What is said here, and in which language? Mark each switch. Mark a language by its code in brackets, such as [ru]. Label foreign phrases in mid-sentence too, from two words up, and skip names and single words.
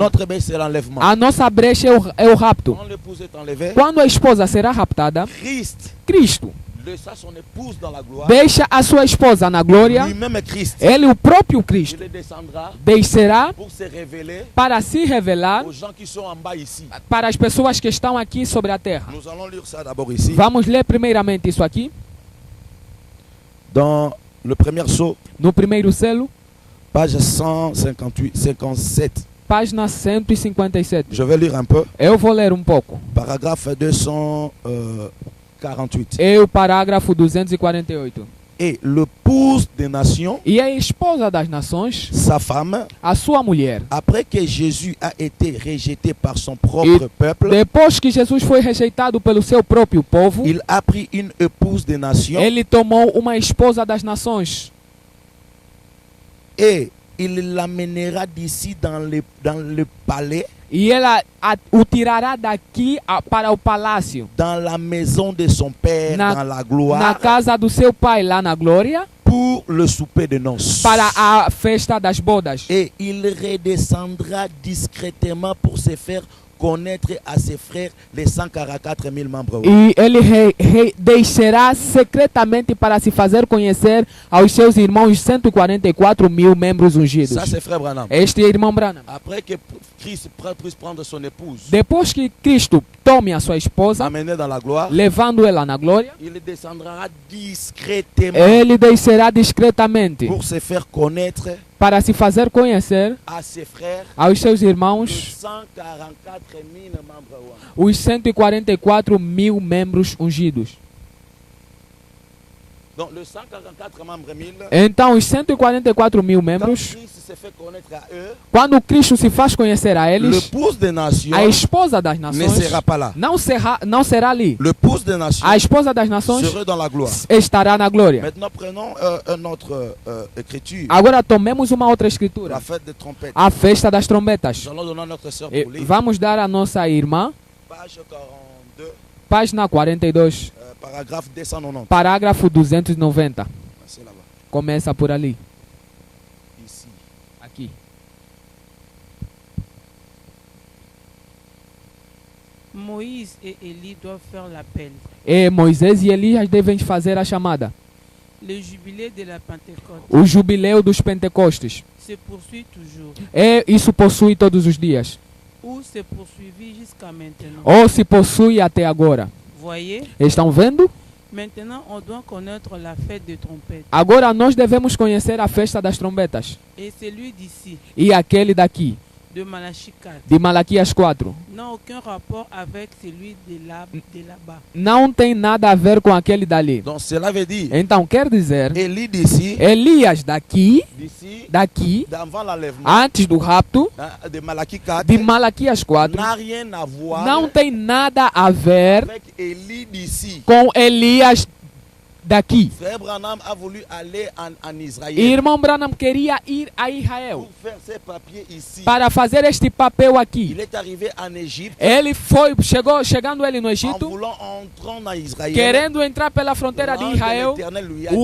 [fr] notre brèche, c'est l'enlèvement. [pt] A nossa brecha é o rapto. [fr] Quand l'épouse est enlevée, [pt] Quando a esposa será raptada, [fr] Christ [pt] Cristo [fr] laissa son épouse dans la gloire. [pt] deixa a sua esposa na glória. [fr] Lui-même est Christ. [pt] Ele, o próprio Cristo, [fr] Il descendra [pt] descerá [fr] pour se révéler [pt] para se revelar [fr] aux gens qui sont en bas ici. [pt] para as pessoas que estão aqui sobre a terra. [fr] Nous allons lire ça d'abord ici. [pt] Vamos ler primeiramente isso aqui, [fr] Dans le premier saut, [pt] no primeiro selo, [fr] page 57. [pt] página 157. [fr] Je vais lire un peu. [pt] Eu vou ler um pouco. [fr] Paragraphe 248. [pt] É o parágrafo 248. [fr] Et l'épouse des nations, [pt] E a esposa das nações, [fr] sa femme, [pt] a sua mulher, [fr] après que Jésus a été rejeté par son propre peuple, [pt] depois que Jesus foi rejeitado pelo seu próprio povo, [fr] il a pris une épouse des nations [pt] ele tomou uma esposa das nações [fr] et il l'amènera d'ici dans le palais, [pt] e ela o tirará daqui para o palácio, [fr] dans la maison de son père, [pt] Na- [fr] dans la [pt] na [fr] gloire, [pt] casa do seu pai lá na glória, [fr] pour le souper de noces. [pt] para a festa das bodas. [fr] Et il redescendra discrètement pour se faire connaître à ses frères les 144 000 membres. [pt] E ele deixará secretamente para se fazer conhecer aos seus irmãos 144 mil membros ungidos. [fr] Ça, c'est frère Branham. [pt] Este é irmão Branham. [fr] Après que Christ puisse prendre son épouse, [pt] Depois que Cristo tome a sua esposa, [fr] amener dans la gloire, [pt] levando ela na glória, [fr] il descendra discrètement [pt] ele descerá discretamente [fr] pour se faire connaître [pt] para se fazer conhecer [fr] à ses frères [pt] aos seus [fr] les [pt] irmãos [fr] 144 000 membres. [pt] os 144 mil membros ungidos. [fr] Donc, les 144 membres 1000, [pt] Então, os 144 mil [fr] quand [pt] membros, [fr] Christ se fait connaître à eux, [pt] quando Cristo se faz conhecer a eles, [fr] l'épouse des nations [pt] a esposa das [fr] ne [pt] nações [fr] sera pas là. [pt] não será ali. [fr] L'épouse des nations [pt] A esposa das nações [fr] sera dans la gloire. [pt] estará na glória. [fr] Maintenant, prenons une autre écriture, [pt] Agora tomemos uma outra escritura, [fr] la fête des trompettes. [pt] a festa das trombetas. [fr] Nous allons donner à notre sœur [pt] E [fr] pour lire, [pt] vamos dar à nossa irmã, [fr] page 42, [pt] página 42, [fr] paragraphe 290. [pt] parágrafo 290. [fr] C'est là-bas, [pt] Começa por ali, [fr] ici. [pt] aqui. [fr] Moïse et Élie doivent faire l'appel. [pt] E Moisés e Elias devem fazer a chamada. [fr] Le jubilé de la Pentecôte [pt] O jubileu dos Pentecostes. [fr] se poursuit toujours, [pt] E isso possui todos os dias. [fr] ou se poursuivit jusqu'à maintenant. [pt] Ou se possui até agora. [fr] Voyez, [pt] Estão vendo? [fr] maintenant on doit connaître la fête de trompette. [pt] Agora nós devemos conhecer a festa das trombetas. [fr] Et celui d'ici, [pt] E aquele daqui, [fr] de Malachie 4, [pt] de Malaquias 4. [fr] n'a aucun rapport avec celui de là-bas. [pt] Não tem nada a ver com aquele dali. [fr] Donc, cela veut dire, [pt] Então quer dizer, [fr] Élie d'ici, [pt] Elias daqui, [fr] d'ici, d'avant l'enlèvement, [pt] antes do rapto, [fr] de Malachie 4, [pt] de Malaquias 4, [fr] n'a rien à voir [pt] não tem nada a ver [fr] avec Élie d'ici. [pt] com Elias daqui. [fr] Frère Branham a voulu aller en Israël [pt] Irmão Branham queria ir a Israel [fr] pour faire ses papiers ici. [pt] para fazer este papel [fr] Il [pt] aqui. [fr] est arrivé en Égypte [pt] Ele chegando ele no [fr] en [pt] Egito, [fr] voulant entrer en Israël. [pt] querendo entrar pela fronteira de [fr] L'ange [pt] Israel. [fr] l'Éternel lui a